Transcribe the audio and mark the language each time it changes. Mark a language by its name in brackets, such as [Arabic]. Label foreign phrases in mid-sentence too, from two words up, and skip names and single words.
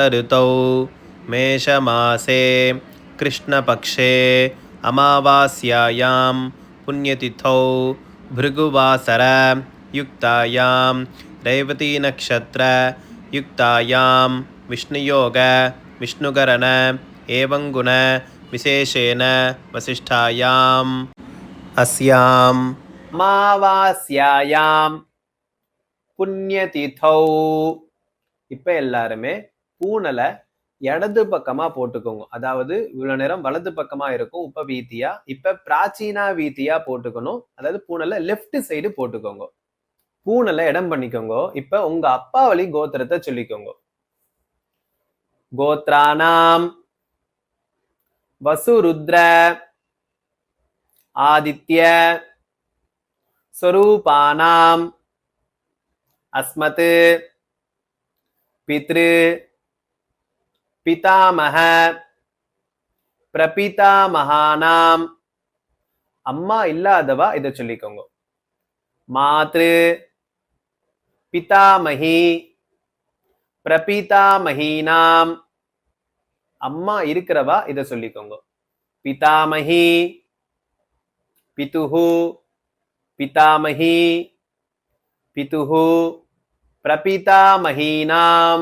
[Sanskrit] ऋतौ मेषमासे कृष्णपक्षे अमावास्यायां पुण्यतिथौ भृगुवासर युक्तायां रेवती नक्षत्र युक्तायां विष्णुयोग विष्णुकरण एवं गुण विशेषेण वसिष्ठायाम् अस्याम् अमावास्यायां புண்ணியதிதௌ. [Tamil] இப்ப எல்லாருமே பூனலை இடது பக்கமா போட்டுக்கோங்க. அதாவது இவ்வளவு நேரம் வலது பக்கமா இருக்கும் உப வீதியா, இப்ப பிராச்சீனா வீதியா போட்டுக்கணும். அதாவது பூனலை [English] left side [Tamil] போட்டுக்கோங்க. பூனலை இடம் பண்ணிக்கோங்க. இப்ப உங்க அப்பா வழி கோத்திரத்தை சொல்லிக்கோங்க. [Sanskrit] गोत्राणाम् वसुरुद्र आदित्य स्वरूपाणाम् अस्मत् पितृ पितामह प्रपितामहानाम. [Tamil] அம்மா இல்லாதவா இதை சொல்லிக்கோங்க. [Sanskrit] मातृ पितामही प्रपितामहीनाम्. [Tamil] அம்மா இருக்கிறவா இதை சொல்லிக்கோங்க. [Sanskrit] पितामही पितुः पितामही पितुः प्रपितामहीनाम्.